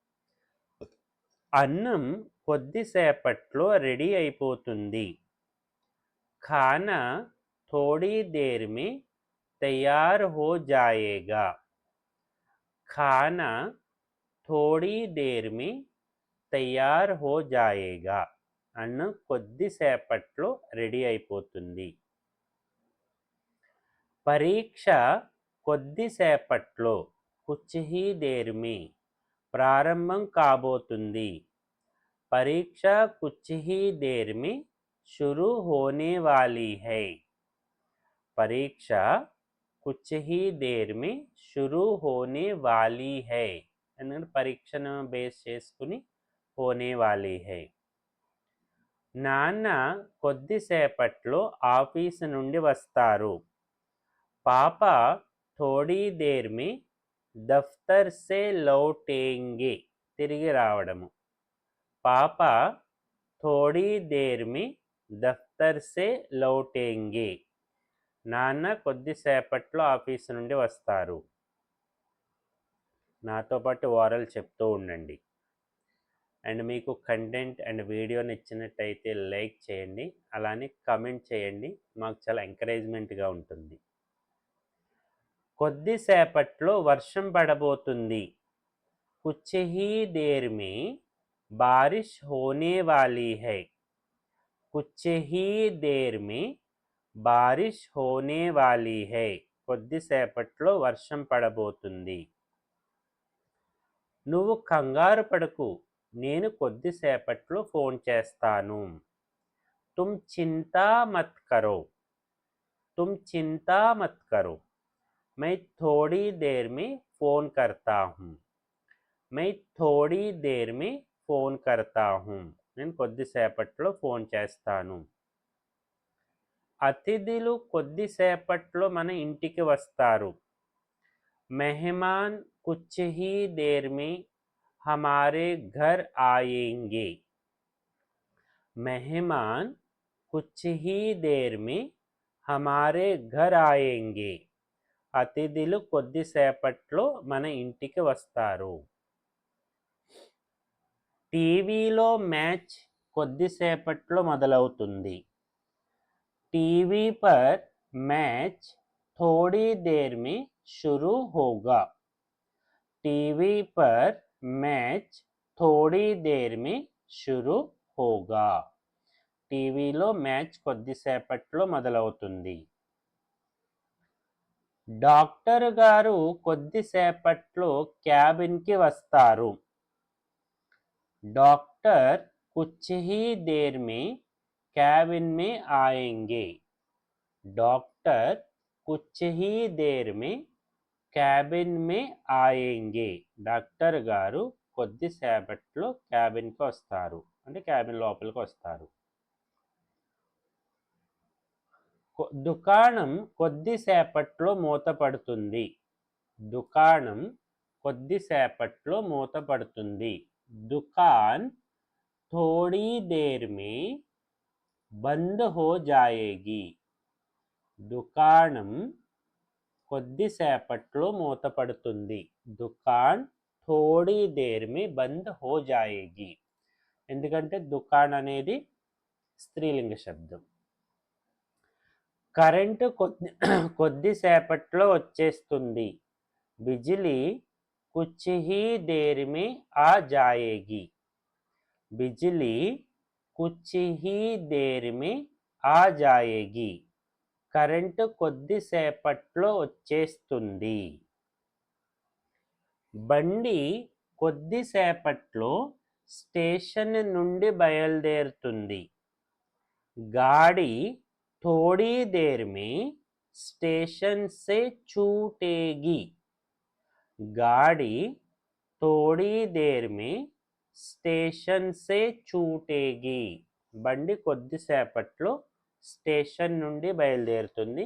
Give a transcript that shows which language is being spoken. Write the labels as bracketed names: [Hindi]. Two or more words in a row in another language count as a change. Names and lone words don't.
[Telugu] అన్నం కొద్దిసేపట్లో రెడీ అయిపోతుంది, [Hindi] खाना थोड़ी देर में तैयार हो जाएगा. खाना थोड़ी देर में तैयार हो जाएगा, [Telugu] అన్నం కొద్దిసేపట్లో రెడీ అయిపోతుంది. పరీక్ష కొద్దిసేపట్లో, [Hindi] कुछ ही देर में, [Telugu] ప్రారంభం కాబోతుంది. [Hindi] परीक्षा कुछ ही देर में शुरू होने वाली है. परीक्षा कुछ ही देर में शुरू होने वाली है, [Telugu] ఎందుకంటే పరీక్షను బేస్ చేసుకుని [Hindi] होने वाली है. [Telugu] నాన్న కొద్దిసేపట్లో ఆఫీసు నుండి వస్తారు, [Hindi] पापा थोड़ी देर में दफ़्तर से लौटेंगे, [Telugu] తిరిగి రావడము. [Hindi] పాప थोड़ी देर में दफ्तर से लौटेंगे. [Telugu] నాన్న కొద్దిసేపట్లో ఆఫీసు నుండి వస్తారు. నాతో పాటు ఓరల్ చెప్తూ ఉండండి. అండ్ మీకు [English] content and video [Telugu] నచ్చినట్టయితే లైక్ చేయండి, అలానే కమెంట్ చేయండి, మాకు చాలా ఎంకరేజ్మెంట్గా ఉంటుంది. కొద్దిసేపట్లో వర్షం పడబోతుంది. [Hindi] कुछ ही देर में बारिश होने वाली है. कुछ ही देर में बारिश होने वाली है. [Telugu] కొద్దిసేపట్లో వర్షం పడబోతుంది. నువ్వు కంగారు పడకు, నేను కొద్దిసేపట్లో ఫోన్ చేస్తాను. [Hindi] तुम चिंता मत करो. तुम चिंता मत करो. मैं थोड़ी देर में फ़ोन करता हूँ. मैं थोड़ी देर में फ़ोन करता हूँ. [Telugu] నేను కొద్దిసేపట్లో ఫోన్ చేస్తాను. అతిథులు కొద్దిసేపట్లో మన ఇంటికి వస్తారు. [Hindi] मेहमान कुछ ही देर में हमारे घर आएंगे. मेहमान कुछ ही देर में हमारे घर आएंगे. [Telugu] అతిథులు కొద్దిసేపట్లో మన ఇంటికి వస్తారు. టీవీలో మ్యాచ్ కొద్దిసేపట్లో మొదలవుతుంది. [Hindi] टीवी पर मैच थोड़ी देर में शुरू होगा. टीवी पर मैच थोड़ी देर में शुरू होगा. [Telugu] టీవీలో మ్యాచ్ కొద్దిసేపట్లో మొదలవుతుంది. డాక్టర్ గారు కొద్దిసేపట్లో క్యాబిన్కి వస్తారు. [Hindi] డాక్టర్ कुछ ही देर में कैबिन में आएंगे. डॉक्टर कुछ ही देर में कैबिन में आएंगे. [Telugu] డాక్టర్ గారు కొద్దిసేపట్లో క్యాబిన్కి వస్తారు, అంటే క్యాబిన్ లోపలికి వస్తారు. దుకాణం కొద్దిసేపట్లో మూతపడుతుంది. దుకాణం కొద్దిసేపట్లో మూతపడుతుంది. [Hindi] దుకాన్ थोड़ी देर में बंद हो जाएगी. [Telugu] దుకాణం కొద్దిసేపట్లో మూతపడుతుంది. [Hindi] दुकान थोड़ी देर में बंद हो जाएगी. [Telugu] ఎందుకంటే దుకాన్ అనేది స్త్రీలింగ శబ్దం. కరెంటు కొద్దిసేపట్లో వచ్చేస్తుంది. [Hindi] बिजली कुछ ही देर में आ जाएगी. बिजली कुछ ही देर में आ जाएगी. [Telugu] కరెంటు కొద్దిసేపట్లో వచ్చేస్తుంది. బండి కొద్దిసేపట్లో స్టేషన్ నుండి బయలుదేరుతుంది. [Hindi] గాడి थोड़ी देर में स्टेशन से छूटेगी. गाड़ी थोड़ी देर में स्टेशन से छूटेगी. [Telugu] బండి కొద్దిసేపట్లో స్టేషన్ నుండి బయలుదేరుతుంది.